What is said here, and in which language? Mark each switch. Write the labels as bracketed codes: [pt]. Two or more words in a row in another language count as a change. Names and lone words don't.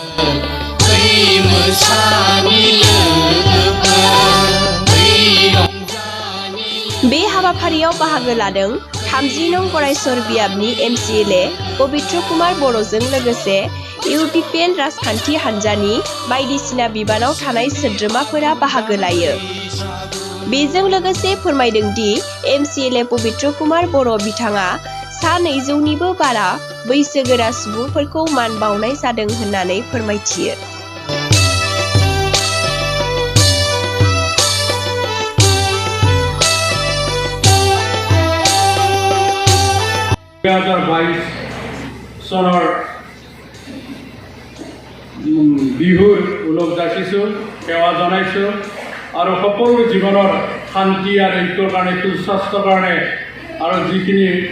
[brx] बे हाबाफारियाव बाहागो लादों 30 नं गरायसर बियाबनि MCLA पबित्र कुमार बर'जों लोगोसे UBPN राजखान्थि हान्जानि बायदिसिना बिबानाव थानाय सोद्रोमाफोरा बाहागो लायो। बेजों लोगोसे फोरमायदों दि MCLA पबित्र कुमार बर' बिथाङा सा 200निबो बारा बैसोगोरा सुबुंफोरखौ मान बावनाय जादों होननानै फोरमायथियो। [as] চনৰ বিহুৰ ওলগ যাচিছোঁ, সেৱা জনাইছোঁ আৰু সকলো জীৱনৰ শান্তি আৰু ঐক্যৰ কাৰণে, সুস্বাস্থ্যৰ কাৰণে আৰু যিখিনি